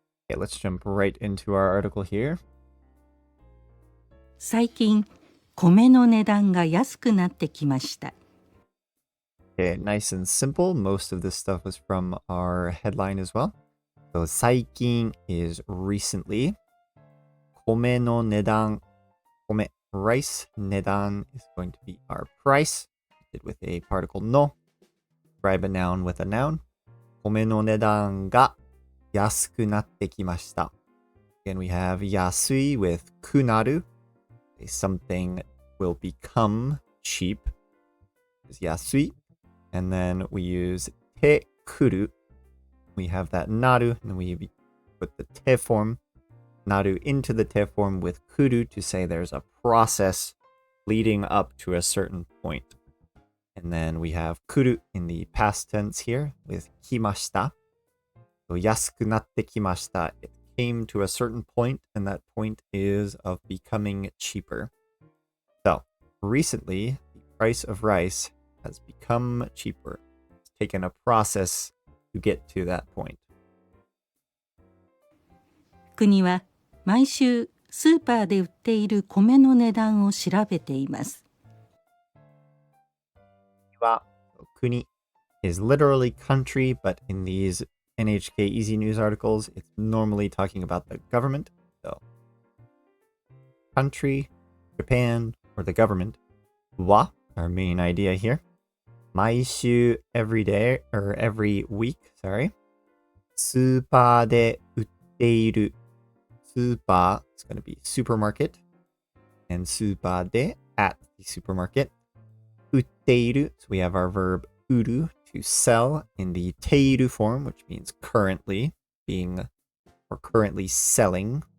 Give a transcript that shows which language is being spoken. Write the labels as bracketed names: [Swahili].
[English] Okay, let's jump right into our article here. [Japanese] 最近、米の値段が安くなってきました。 [English] Okay, nice and simple. Most of this stuff was from our headline as well. So 最近 is recently. [Japanese] 米の値段、 [English] 米 rice 値段 is going to be our price. With a particle no. Describe a noun with a noun. [Japanese] 米の値段が安くなってきました。 [English] Again, we have 安い with くなる. Something will become cheap. Is 安い. And then we use てくる. We have that なる, and we put the て form, なる into the て form with くる to say there's a process leading up to a certain point. And then we have 来る in the past tense here with 来ました. [Japanese] So 安くなってきました. [English] It came to a certain point, and that point is of becoming cheaper. So recently, the price of rice has become cheaper. It's taken a process to get to that point. [Japanese] 国は毎週スーパーで売っている米の値段を調べています。 [English] Kuni is literally country, but in these NHK Easy News articles, it's normally talking about the government. So, country, Japan, or the government. Wa, our main idea here. 毎週 every day, or every week, sorry. [Japanese] スーパーで売っている. [English] Super, it's going to be supermarket. And スーパーで at the supermarket. 売っている, so we have our verb 売る to sell in the ている form, which means currently being or currently selling.